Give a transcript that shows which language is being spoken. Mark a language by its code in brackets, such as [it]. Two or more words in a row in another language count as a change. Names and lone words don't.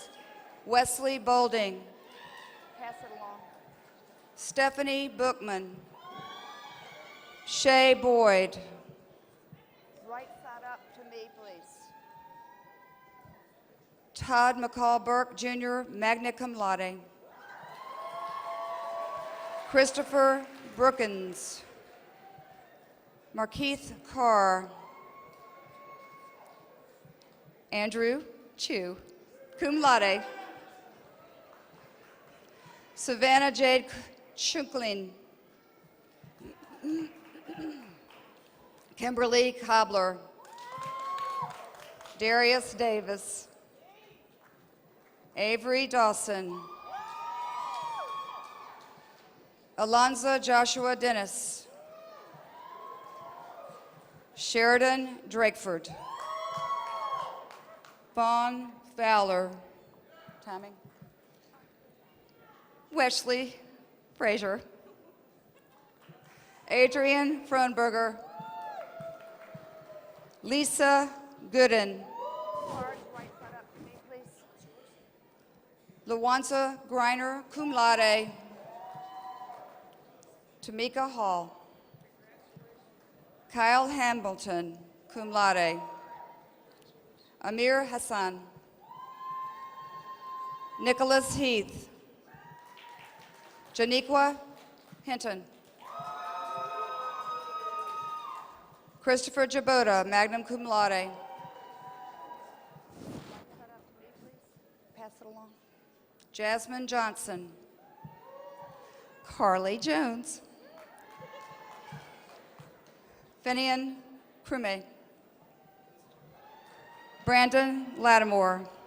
[en] Wesley Bolding. Pass it along. Stephanie Bookman. Shay Boyd. Right side up to me, please. Todd McCall Burke, Jr., [la] magna cum laude. [en] Christopher Brookins. Markeith Carr. Andrew Chu, [la] cum laude. [en] Savannah Jade Shunkling. Kimberly Cobbler. Darius Davis. Avery Dawson. Alonzo Joshua Dennis. Sheridan Drakeford. Vaughn Fowler. Timing. Wesley Frazier. Adrian Fronberger. Lisa Gooden. Lawanza Griner, [la] cum laude. [en] Tamika Hall. Kyle Hamilton, [la] cum laude. [en] Amir Hassan. Nicholas Heath. Janiqua Hinton. Christopher Jabota, [la] magna cum laude. [en] Pass it along. Jasmine Johnson. Carly Jones. Finian Crume. Brandon Lattimore.